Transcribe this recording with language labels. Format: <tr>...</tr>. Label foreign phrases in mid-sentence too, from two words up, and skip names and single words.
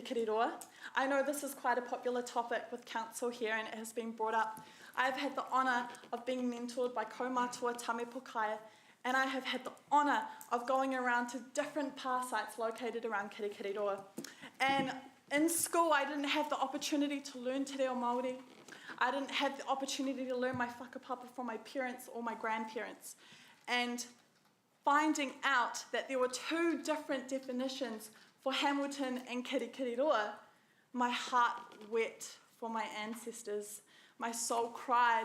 <en>I know this is quite a popular topic with council here, and it has been brought up I've had the honour of being mentored by Kaumātua Tame Pokaia, and I have had the honour of going around to different pa sites located around Kirikiriroa. And in school, I didn't have the opportunity to learn</en> <mi>te reo Māori.</mi> <en>I didn't have the opportunity to learn my whakapapa from my parents or my grandparents. And finding out that there were two different definitions for Hamilton and Kirikiriroa, my heart wept for my ancestors. My soul cried.</en>